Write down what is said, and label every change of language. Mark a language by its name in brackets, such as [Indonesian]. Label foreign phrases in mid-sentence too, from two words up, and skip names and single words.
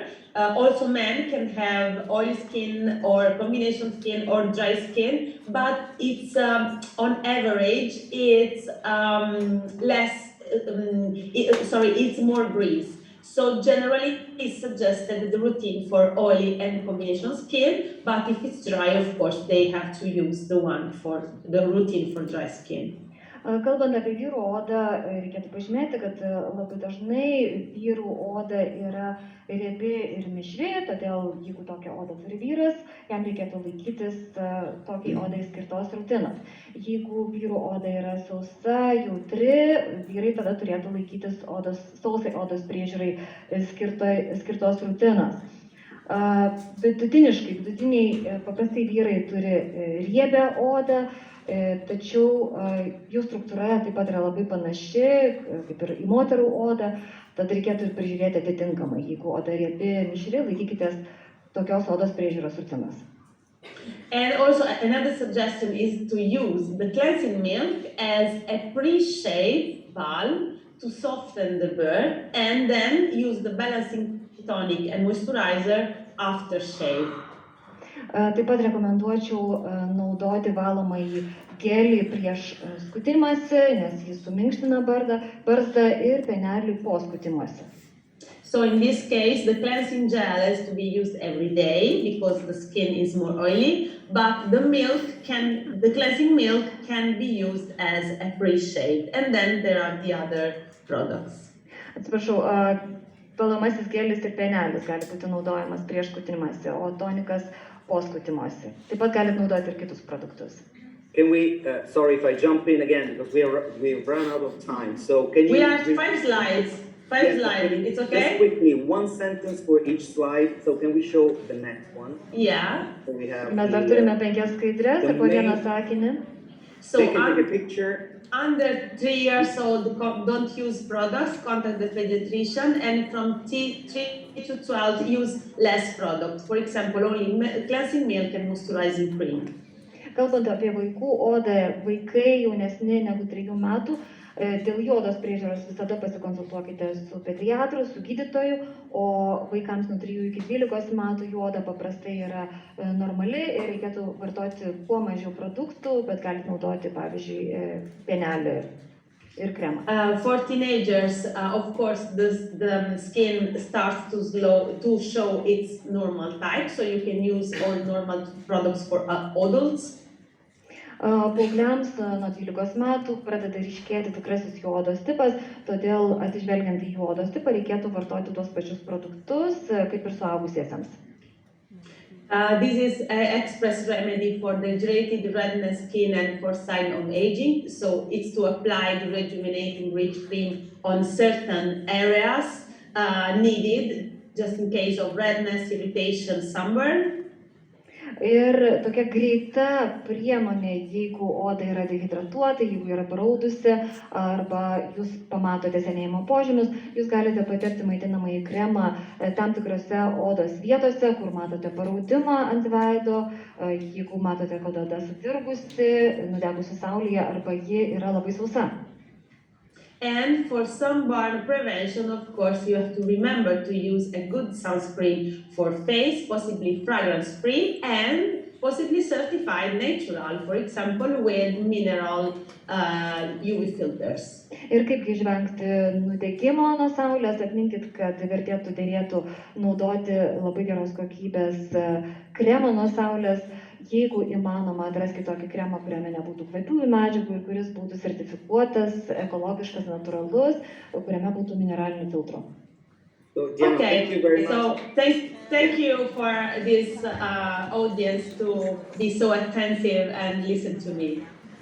[English] Also, men can have oily skin or combination skin or dry skin, but it's on average it's it's more grease. So generally, it's suggested the routine for oily and combination skin, but if it's dry, of course, they have to use the routine for dry skin. [Lithuanian] Kalbant apie vyrų odą, reikėtų pažymėti, kad labai dažnai vyrų oda yra riebi ir mišri, todėl jeigu tokią odą turi vyras, jam reikėtų laikytis tokiai odai skirtos rutinos. Jeigu vyrų oda yra sausa, jautri, vyrai tada turėtų laikytis sausai odos priežiūrai skirtos rutinos. Vidutiniai paprastai vyrai turi riebią odą, tačiau jų struktūra taip pat yra labai panaši, kaip ir į moterų odą, tad reikėtų ir prižiūrėti atitinkamai. Jeigu oda riebi, mišri, laikykitės tokios odos priežiūros rutinos. [English] And also another suggestion is to use the cleansing milk as a pre-shave balm to soften the burn, and then use the balancing tonic and moisturizer after shave. [Lithuanian] Taip pat rekomenduočiau naudoti valomąjį gelį prieš skutimąsi, nes jis suminkština barzdą ir pienelį po skutimąsi. [English] So in this case, the cleansing gel has to be used every day because the skin is more oily, but the cleansing milk can be used as a pre-shave, and then there are the other products. [Lithuanian] Atsiprašau, valomasis gelis ir pienelis gali būti naudojamas prieš skutimąsi, o tonikas po skutimąsi. Taip pat galite naudoti ir kitus produktus. [English] Can we, sorry if I jump in again, because we've run out of time, so can you... We have 5 slides. Five slides, it's okay? Just quickly, one sentence for each slide, so can we show the next one? Yeah. So we have [Lithuanian] Mes dar turime 5 skaidres ir po vieną sakinį. [English] So take a picture. Under 3 years old, don't use products, contact the pediatrician, and from 3 to 12, use less product. For example, only cleansing milk and moisturizing cream. [Lithuanian] Kalbant apie vaikų odą, vaikai jaunesni negu 3 metų, dėl jų odos priežiūros visada pasikonsultuokite su pediatru, su gydytoju, o vaikams nuo 3 iki 12 metų jų oda paprastai yra normali ir reikėtų vartoti kuo mažiau produktų, bet galite naudoti, pavyzdžiui, pienelį ir kremą. [English] For teenagers, of course, the skin starts to show its normal type, so you can use all normal products for adults. [Lithuanian] Paaugliams nuo 12 metų pradeda ryškėti tikrasis jų odos tipas, todėl atsižvelgiant į jų odos tipą reikėtų vartoti tuos pačius produktus kaip ir suaugusiesiems. [English] This is an express remedy for dehydrated redness skin and for sign of aging. So it's to apply the rejuvenating rich cream on certain areas needed just in case of redness, irritation, sunburn. [Lithuanian] Ir tokia greita priemonė, jeigu oda yra dehidratuota, jeigu yra paraudusi arba jūs pamatote senėjimo požymius, jūs galite patepti maitinamąjį kremą tam tikrose odos vietose, kur matote paraudimą ant veido, jeigu matote, kad oda sudirgusi, nudegusi saulėje arba ji yra labai sausa. [English] And for sunburn prevention, of course, you have to remember to use a good sunscreen for face, possibly fragrance-free and possibly certified natural, for example, with mineral UV filters. [Lithuanian] Ir kaipgi išvengti nudegimo nuo saulės, atminkit, kad derėtų naudoti labai geros kokybės kremą nuo saulės. Jeigu įmanoma, atraskite tokį kremą, kuriame nebūtų kvapiųjų medžiagų ir kuris būtų sertifikuotas, ekologiškas, natūralus, kuriame būtų mineralinių filtrų. [English] So, Diana, thank you very much. So thank you for this audience to be so attentive and listen to me.